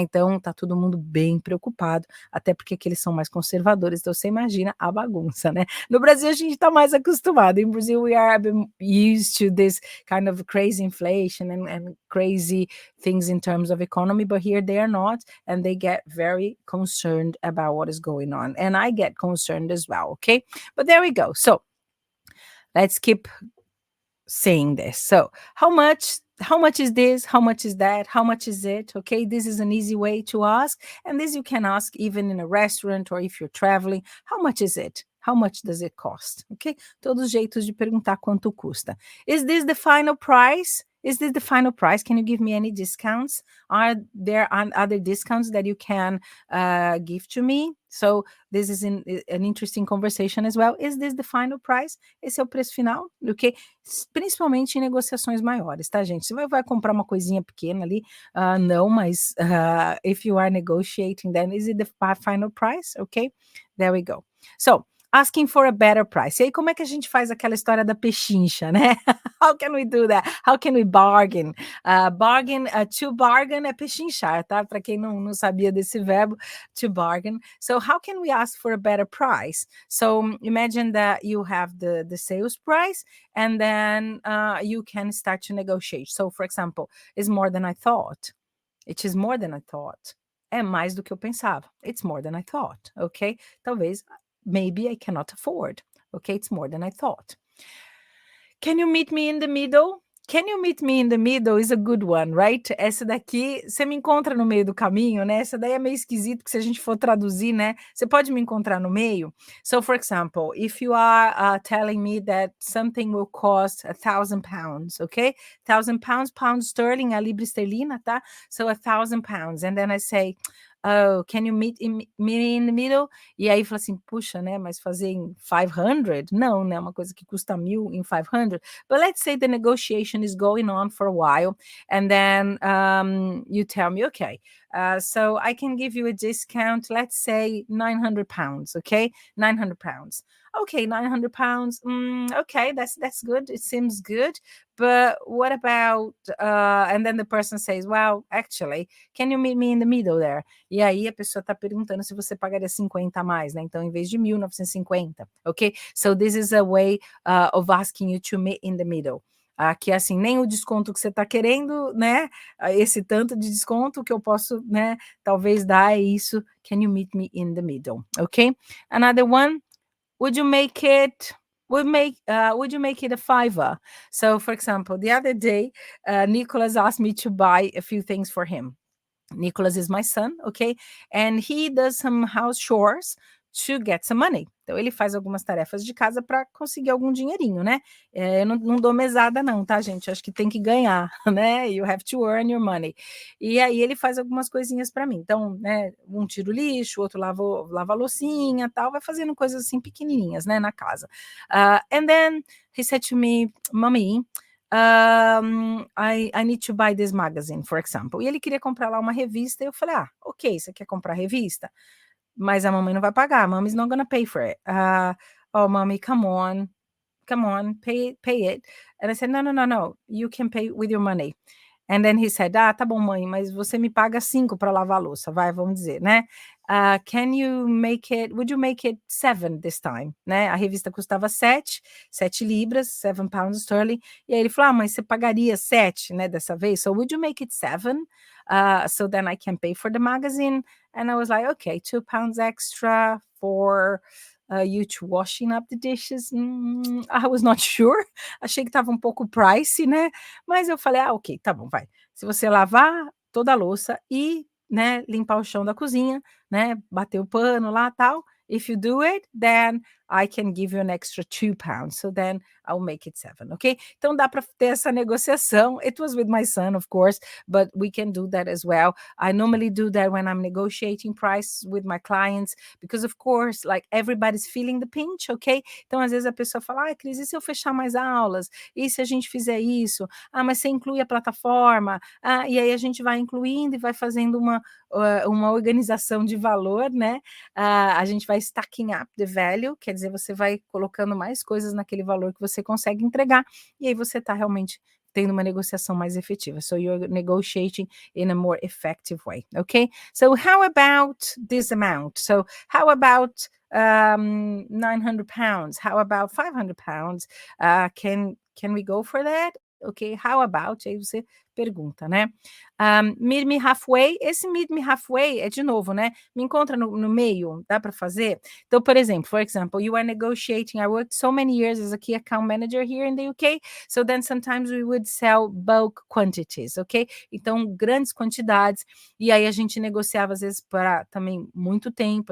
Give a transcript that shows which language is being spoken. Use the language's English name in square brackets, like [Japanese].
[Portuguese] Então tá todo mundo bem preocupado, até porque aqui eles são mais conservadores, então você imagina a bagunça, né? No Brasil a gente tá mais acostumado. [English] In Brazil we are used to this kind of crazy inflation and crazy things in terms of economy, but here they are not, and they get very concerned about what is going on, and I get concerned as well, okay? But there we go. So let's keep saying this. So how much is this? How much is that? How much is it? Okay, this is an easy way to ask, and this you can ask even in a restaurant or if you're traveling. How much is it? How much does it cost? [Portuguese] Okay, todos os jeitos de perguntar quanto custa. [English] Is this the final price? Is this the final price? Can you give me any discounts? Are there other discounts that you can give to me? So this is an interesting conversation as well. Is this the final price? [Portuguese] Esse é o preço final, ok? Principalmente em negociações maiores, tá, gente? Você vai comprar uma coisinha pequena ali, não, mas [English] if you are negotiating, then is it the final price? Ok? There we go. So, asking for a better price. [Portuguese] E aí, como é que a gente faz aquela história da pechincha, né? [English] How can we do that? How can we bargain? To bargain [Portuguese] é pechinchar, tá? Para quem não sabia desse verbo, to bargain. [English] So how can we ask for a better price? So imagine that you have the sales price, and then you can start to negotiate. So, for example, it's more than I thought. It is more than I thought. [Portuguese] É mais do que eu pensava. [English] It's more than I thought, ok? [Portuguese] Talvez, [English] maybe I cannot afford. Okay, it's more than I thought. Can you meet me in the middle? Can you meet me in the middle is a good one, right? [Portuguese] Essa daqui, você me encontra no meio do caminho, né? Essa daí é meio esquisito, porque se a gente for traduzir, né? Você pode me encontrar no meio? [English] So, for example, if you are telling me that something will cost £1,000, okay? £1,000, pound sterling, [Portuguese] a libra esterlina, tá? [English] So, £1,000. And then I say, oh, can you meet me in the middle? [Portuguese] E aí fala assim, puxa, né, mas fazer em 500? Não, né, uma coisa que custa 1,000 em 500. [English] But let's say the negotiation is going on for a while, and then you tell me, okay, So I can give you a discount, let's say £900, okay? £900. Okay, £900. Okay, that's good. It seems good. But what about, and then the person says, well, actually, can you meet me in the middle there? [Portuguese] E aí a pessoa está perguntando se você pagaria 50 a mais, né? Então, em vez de 1.950, ok? [English] So this is a way of asking you to meet in the middle. [Portuguese] Que assim, nem o desconto que você está querendo, né? Esse tanto de desconto que eu posso, né? Talvez dar é isso. [English] Can you meet me in the middle? Ok? Another one. Would you make it? Would you make it a fiver? So, for example, the other day, Nicholas asked me to buy a few things for him. Nicholas is my son, ok? And he does some house chores to get some money. [Portuguese] Então, ele faz algumas tarefas de casa para conseguir algum dinheirinho, né? Eu não dou mesada, não, tá, gente? Acho que tem que ganhar, né? [English] You have to earn your money. [Portuguese] E aí, ele faz algumas coisinhas para mim. Então, né? Um tira o lixo, outro lava a loucinha, tal, vai fazendo coisas assim pequenininhas, né? Na casa. [English] And then he said to me, Mommy, I need to buy this magazine, for example. [Portuguese] E ele queria comprar lá uma revista, e eu falei, ok, você quer comprar revista? Mas a mamãe não vai pagar, [English] mommy's not gonna pay for it. Oh, mommy, come on, pay it. And I said, no, you can pay with your money. And then he said, [Portuguese] tá bom, mãe, mas você me paga 5 para lavar a louça, vamos dizer, né? [English] Would you make it 7 this time, né? [Portuguese] A revista custava 7 libras, 7 pounds sterling, e aí ele falou, mas você pagaria 7, né, dessa vez? [English] So would you make it 7? So then I can pay for the magazine? And I was like, okay, 2 pounds extra for you to washing up the dishes. I was not sure. [Portuguese] Achei que estava um pouco pricey, né? Mas eu falei, ok, tá bom, vai. Se você lavar toda a louça e, né, limpar o chão da cozinha, né, bater o pano lá, tal, [English] if you do it, then I can give you an extra 2 pounds. So then I'll make it 7, ok? [Portuguese] Então dá para ter essa negociação. [English] It was with my son, of course, but we can do that as well. I normally do that when I'm negotiating price with my clients, because of course, like everybody's feeling the pinch, ok? [Portuguese] Então às vezes a pessoa fala, Cris, e se eu fechar mais aulas? E se a gente fizer isso? Mas você inclui a plataforma? E aí a gente vai incluindo e vai fazendo uma organização de valor, né? A gente vai [English] stacking up the value, [Portuguese] quer dizer, você vai colocando mais coisas naquele valor que você consegue entregar, e aí você está realmente tendo uma negociação mais efetiva. [English] So you're negotiating in a more effective way, okay? So how about this amount? So how about 900 pounds? How about 500 pounds? Can we go for that? Ok, how about? [Portuguese] Aí você pergunta, né? [English] Meet me halfway. [Portuguese] Esse meet me halfway é de novo, né? Me encontra no meio, dá para fazer? Então, por exemplo, [English] you are negotiating. I worked so many years as a key account manager here in the UK. So then sometimes we would sell bulk quantities, ok? [Portuguese] Então, grandes quantidades. E aí a gente negociava às vezes para também muito tempo.